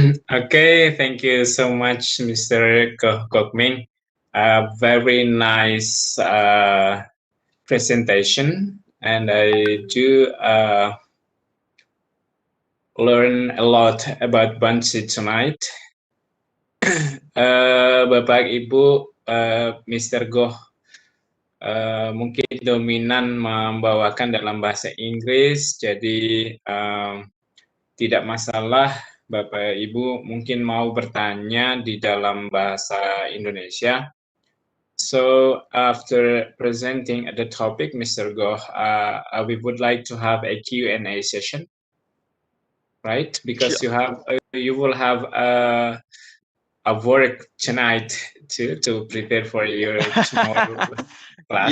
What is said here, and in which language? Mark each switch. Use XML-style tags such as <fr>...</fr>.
<en>Okay, thank you so much, Mr. Kokming. Very nice presentation, and I do learn a lot about Buncee tonight.</en> <id>Bapak Ibu, Mr. Goh mungkin dominan membawakan dalam bahasa Inggris, jadi tidak masalah Bapak Ibu mungkin mau bertanya di dalam bahasa Indonesia.</id> <en>So after presenting the topic, Mr. Goh, we would like to have a Q&A session, right? Because sure. You will have a work tonight to prepare for your tomorrow class.</en>